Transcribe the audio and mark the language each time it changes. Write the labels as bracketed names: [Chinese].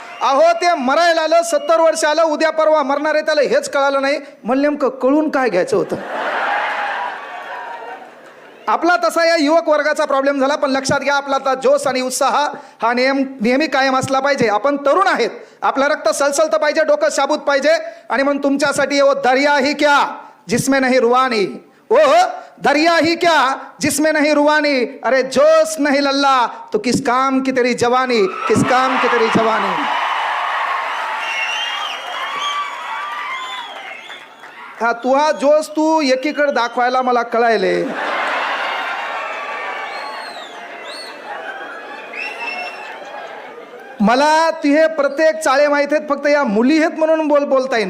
[Marathi] अहो ते मरायला आलं, 70 वर्ष आलं, उद्या परवा मरणार आहे, त्याला हेच कळालं नाही. म्हणलं नेमकं कळून काय घ्यायचं होतं. आपला तसा या युवक वर्गाचा प्रॉब्लेम झाला. पण लक्षात घ्या, आपला आता जोश आणि उत्साह हा नेहमी कायम असला पाहिजे. आपण तरुण आहेत, आपलं रक्त सलसलतं पाहिजे, डोकं शाबूत पाहिजे. आणि म्हणून तुमच्यासाठी [Hindi] वो दरिया ही क्या जिसमें नहीं रुवानी, ओ दरिया ही क्या जिसमें नहीं रुवानी, अरे जोश नहीं लल्ला तो किस काम की तेरी जवानी, किस काम की तेरी जवानी. [Marathi] हा तुहा जोश तू एकीकडे दाखवायला मला कळायले. मला तिहे प्रत्येक चाळे माहित आहेत, फक्त या मुली आहेत म्हणून बोलता येईन.